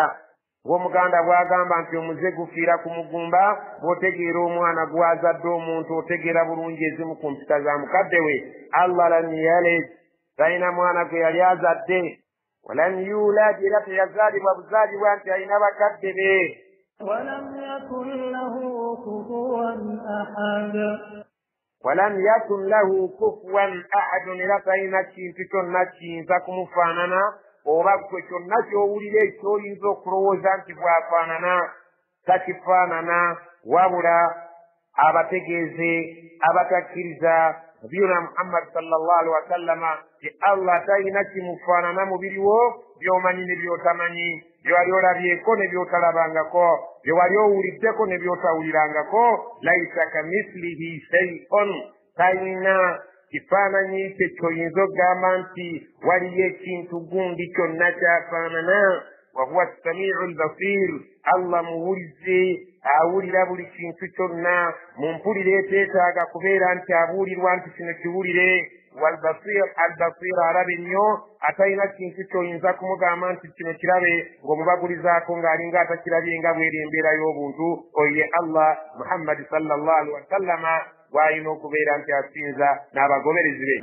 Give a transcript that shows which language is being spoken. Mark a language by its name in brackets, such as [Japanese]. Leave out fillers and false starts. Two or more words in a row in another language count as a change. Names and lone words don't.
[Ganda] Ng'omuganda bw'agamba nti omuze gufiira ku mugumba, bw'otegeera omwana gw'azadde omuntu otegeera bulungi ezimu ku mpisa za mukadde we. [Arabic] الله لم يلد, [Ganda] talina mwana gwe yali azadde, [Arabic] ولم يولد, [Ganda] era teyazaalibwa buzaalibwa nti alina bakadde be. [Arabic] ولم يكن له كفوا أحد, [Ganda] era talina kintu kyonna kiyinza kumufaanana, oba gwe kyonna ky'owulira ekyoyinza okulowooza nti bw'afaanana takifaanana, wabula abategeeze abatakkiriza nabiyuna Muhammad [Arabic] صلى الله عليه وسلم [Ganda] ti Allah talina kimufaanana mu biriwo by'omanyi ne by'otamanyi, bye wali olabyeko ne by'otalabangako, bye wali owuliddeko ne by'otawulirangako. [Arabic] ليس كمثله شيء, [Ganda] talina kifaananyi kye ky'oyinza okugamba nti waliyo ekintu gundi kyonna kyafaanana. [Arabic] وهو السميع البصير, [Ganda] Allah muwulize, awulira buli kintu kyonna mu mpulire eteetaaga kubeera nti abuulirwa nti kino kiwulire. [Arabic] والبصير البصير [Ganda] arabe nnyo, atalina kintu ky'oyinza kumugamba nti kino kirabe ng'omubagulizaako ng'alinga atakirabye nga bw'eri embeera y'obuntu. Oyo ye Allah Muhammad [Arabic] صلى الله عليه وسلم [Ganda] gw'alina okubeera nti asinza n'abagoberezi be.